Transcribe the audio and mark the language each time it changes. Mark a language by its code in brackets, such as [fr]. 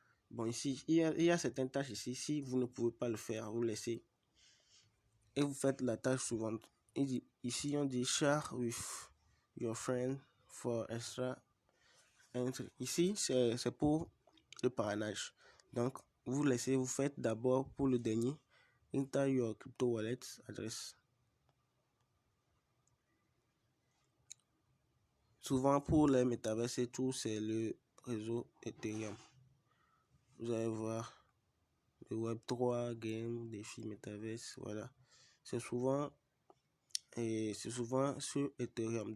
[fr] Bon, ici, il y a certaines tâches ici. Si vous ne pouvez pas le faire, vous laissez. Et vous faites la tâche suivante. Ici, on dit [en] share with your friend for extra entry. [fr] Ici, c'est pour le parrainage. Donc, vous faites d'abord pour le dernier. [en] Enter your crypto wallet address. [fr] Souvent, pour les métaverses et tout, c'est le réseau Ethereum. Vous allez voir le Web3, game, défi, métaverse, voilà. C'est souvent sur Ethereum.